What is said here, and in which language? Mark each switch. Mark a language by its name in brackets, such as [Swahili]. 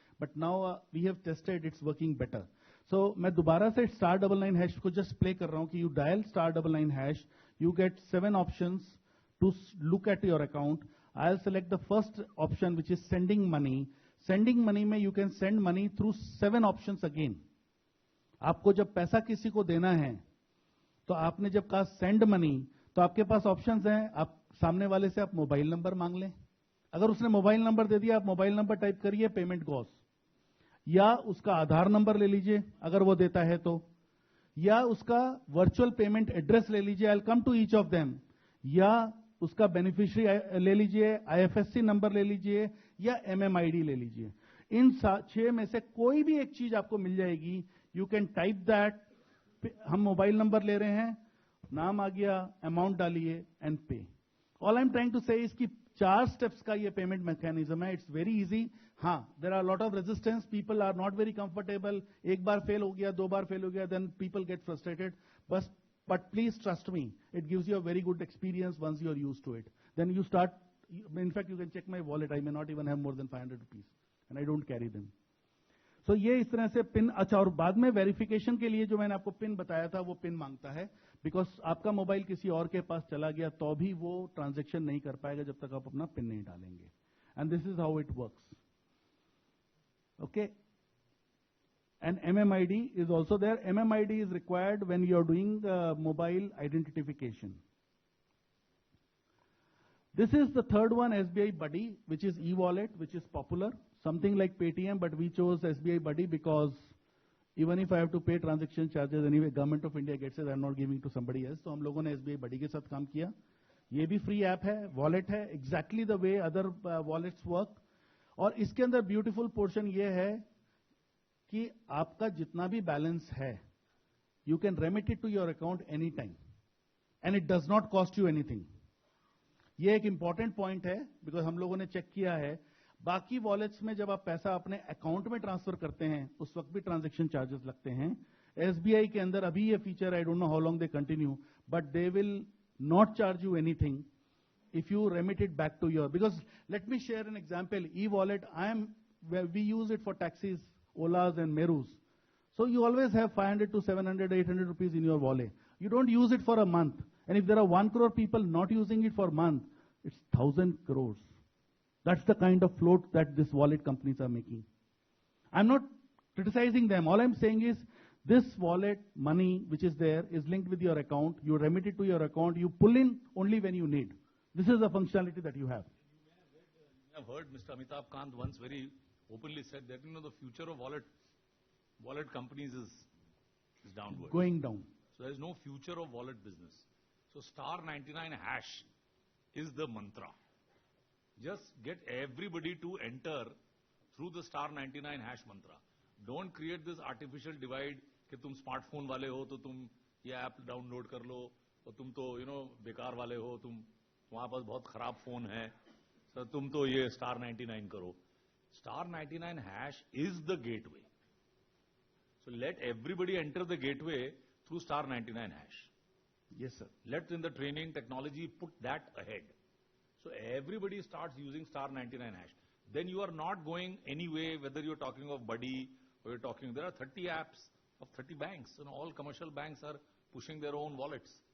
[English] But now we have tested, it's working better. So [Hindi] मैं दोबारा से *99# को just play कर रहा हूँ कि [English] you dial *99#, you get 7 options to look at your account. I'll select the first option, which is sending money. Sending money में you can send money through 7 options again. [Hindi] आपको जब पैसा किसी को देना है, तो आपने जब कहा सेंड मनी, तो आपके पास ऑप्शंस हैं. आप सामने वाले से आप मोबाइल नंबर मांग लें. अगर उसने मोबाइल नंबर दे दिया, आप मोबाइल नंबर टाइप करिए, [English] Payment goes. [Hindi] या उसका आधार नंबर ले लीजिए अगर वो देता है तो, या उसका वर्चुअल पेमेंट एड्रेस ले लीजिए. [English] I will come to each of them. [Hindi] या उसका बेनिफिशियरी ले लीजिए, आईएफएससी नंबर ले लीजिए, या एमएमआईडी ले लीजिए. इन 6 में से कोई भी एक चीज आपको मिल जाएगी. [English] You can type that. [Hindi] हम मोबाइल नंबर ले रहे हैं, नाम आ गया, अमाउंट डालिए एंड पे. [English] all I am trying to say [Hindi] इसकी 4 स्टेप्स का ये पेमेंट मैकेनिज्म है. [English] It's very easy. हाँ, there are lot of resistance, people are not very comfortable. [Hindi] एक बार फेल हो गया, 2 बार फेल हो गया, [English] Then people get frustrated. बस but please trust me, it gives you a very good experience once you are used to it. Then you start, in fact you can check my wallet, I may not even have more than 500 rupees and I don't carry them. [Hindi] So ये इस तरह से pin. अच्छा, और बाद में verification के लिए जो मैंने आपको पिन बताया था, वो पिन मांगता है, बिकॉज आपका मोबाइल किसी और के पास चला गया तो भी वो ट्रांजेक्शन नहीं कर पाएगा जब तक आप अपना पिन नहीं डालेंगे. [English] And this is how it works. Okay. And MMID is also there. MMID is required when you are doing mobile identification. This is the third one, SBI Buddy, which is e-wallet, which is popular. Something like Paytm, but we chose SBI Buddy because even if I have to pay transaction charges, anyway, Government of India gets it, I'm not giving to somebody else. [Hindi] तो हम लोगों ने SBI Buddy के साथ काम किया. ये भी free app है, wallet है, [English] exactly the way other wallets work. [Hindi] और इसके अंदर beautiful portion ये है कि आपका जितना भी बैलेंस है, [English] You can remit it to your account any time and it does not cost you anything. [Hindi] ये एक इंपॉर्टेंट पॉइंट है, बिकॉज हम लोगों ने चेक किया है. बाकी वॉलेट्स में जब आप पैसा अपने अकाउंट में ट्रांसफर करते हैं, उस वक्त भी ट्रांजेक्शन चार्जेस लगते हैं. एसबीआई के अंदर अभी ये feature, [English] I don't know how long they continue, but they will not charge you anything if you remit it back to your, because let me share an example. E-wallet, we use it for taxis, Olas and Merus. So you always have 500 to 700, 800 rupees in your wallet. You don't use it for a month. And if there are 1 crore people not using it for a month, it's 1,000 crores. That's the kind of float that this wallet companies are making. I'm not criticizing them. All I'm saying is this wallet money which is there is linked with your account. You remit it to your account. You pull in only when you need. This is the functionality that you have. You have heard Mr. Amitabh Kant once very openly said that, the future of wallet companies is downward. Going down. So there is no future of wallet business. So *99# is the mantra. Just get everybody to enter through the *99# mantra. Don't create this artificial divide [Hindi] कि तुम smartphone वाले हो तो तुम ये app download कर लो, और तुम तो बेकार वाले हो, तुम्हारे पास बहुत खराब फोन है, तो तुम तो ये *99 करो. [English] *99# is the gateway. So let everybody enter the gateway through *99#. Yes, sir. Let in the training technology put that ahead. So everybody starts using *99#. Then you are not going anyway, whether you're talking of Buddy or you're talking, there are 30 apps of 30 banks, all commercial banks are pushing their own wallets.